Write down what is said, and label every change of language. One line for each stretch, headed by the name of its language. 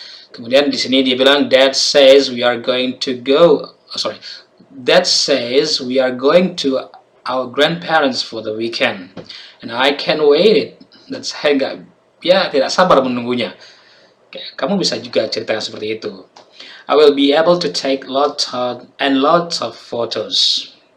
Indonesian: Kemudian di sini dia bilang,
English: Dad says we are going to go, Dad says we are going to our grandparents for the weekend, and I can't wait it.
Indonesian: Dan saya tidak sabar menunggunya. Kamu bisa juga ceritakan seperti itu.
English: I will be able to take lots of photos.